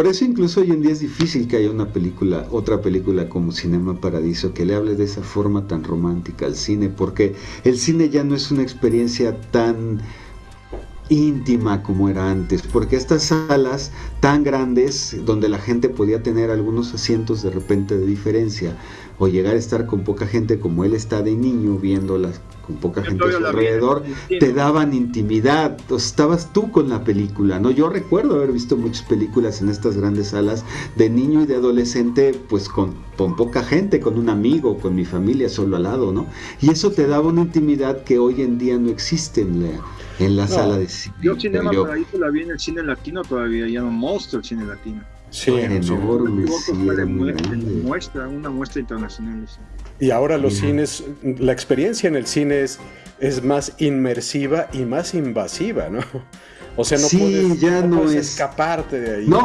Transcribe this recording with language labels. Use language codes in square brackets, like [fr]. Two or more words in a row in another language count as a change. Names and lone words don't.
[es] Por eso incluso hoy en día es difícil que haya otra película como Cinema Paradiso que le hable de esa forma tan romántica al cine, porque el cine ya no es una experiencia tan íntima como era antes, porque estas salas tan grandes donde la gente podía tener algunos asientos de repente de diferencia o llegar a estar con poca gente como él está de niño viéndolas con poca gente a su alrededor, te daban intimidad, o estabas tú con la película, ¿no? Yo recuerdo haber visto muchas películas en estas grandes salas de niño y de adolescente, pues con poca gente, con un amigo, con mi familia solo al lado, ¿no? Y eso te daba una intimidad que hoy en día no existe en la sala de cine. Yo Cinema Paradiso la vi en el cine latino todavía, ya no monstruo el cine latino. Sí, enorme, sí, era muy grande. Una muestra internacional. Sí. Y ahora los cines, la experiencia en el cine es más inmersiva y más invasiva, ¿no? O sea, no puedes escaparte de ahí.